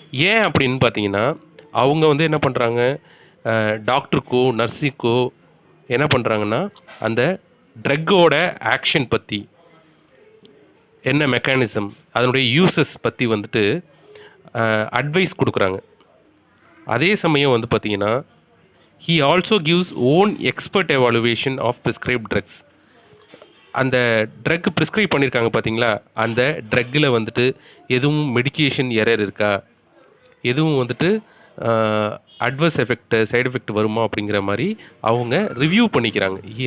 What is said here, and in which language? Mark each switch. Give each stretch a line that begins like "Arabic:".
Tamil: ஏன் அப்படின்னு பார்த்தீங்கன்னா, அவங்க வந்து என்ன பண்ணுறாங்க, டாக்டருக்கோ நர்ஸுக்கோ என்ன பண்ணுறாங்கன்னா, அந்த ட்ரக்கோட ஆக்ஷன் பற்றி, என்ன மெக்கானிசம், அதனுடைய யூசஸ் பற்றி வந்துட்டு அட்வைஸ் கொடுக்குறாங்க. அதே சமயம் வந்து பார்த்தீங்கன்னா,
English: he also gives own expert evaluation of prescribed drugs.
Tamil: அந்த ட்ரக் ப்ரிஸ்கிரைப் பண்ணியிருக்காங்க பார்த்தீங்களா, அந்த ட்ரக்கில் வந்துட்டு எதுவும் மெடிக்கேஷன் எரர் இருக்கா, எதுவும் வந்துட்டு அட்வர்ஸ் எஃபெக்ட், சைடு எஃபெக்ட் வருமா அப்படிங்கிற மாதிரி அவங்க ரிவ்யூ பண்ணிக்கிறாங்க.